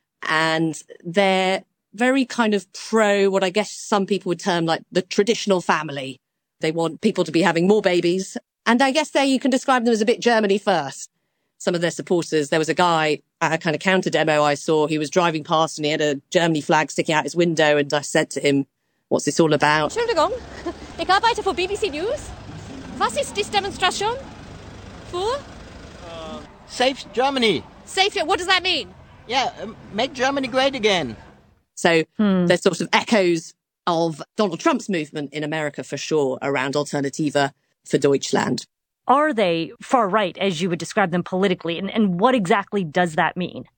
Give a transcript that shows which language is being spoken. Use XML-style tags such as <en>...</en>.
<en>And they're very kind of pro what I guess some people would term like the traditional family. They want people to be having more babies. And I guess there you can describe them as a bit Germany first. Some of their supporters, there was a guy at a kind of counter demo I saw. He was driving past and he had a Germany flag sticking out his window. And I said to him, what's this all about?</en> <de>Entschuldigung, ich arbeite für BBC News. Was ist diese Demonstration für?</de> <en>Safe Germany. Safe, what does that mean? Yeah, make Germany great again. So there's sort of echoes of Donald Trump's movement in America for sure around Alternativa for Deutschland. Are they far right, as you would describe them politically? And what exactly does that mean?</en>